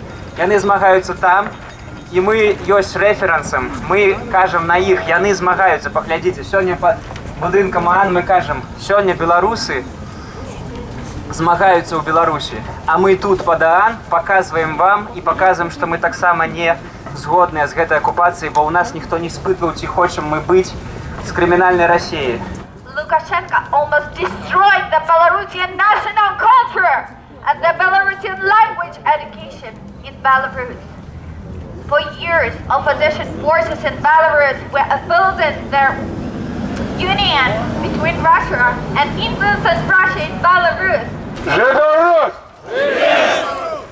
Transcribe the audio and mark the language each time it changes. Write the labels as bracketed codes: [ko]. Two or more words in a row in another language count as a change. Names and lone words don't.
[be] Яны змагаюцца там, і мы ёсць рэферансам, мы кажам на іх, яны змагаюцца, паглядзіце, сёння пад будынкам ААН мы кажам, сёння беларусы змагаюцца ў Беларусі, а мы тут пад ААН паказваем вам і паказваем, што мы таксама не згодныя з гэтай акупацыяй, бо ў нас ніхто не спытваў, ці хочам мы быць з крымінальнай Расіі. [en] Lukashenko almost destroyed the Belarusian national culture and the Belarusian language education in Belarus. For years, opposition forces in Belarus were opposing their union between Russia and influences Russia in Belarus. [be] Беларусь! [ru] Привет!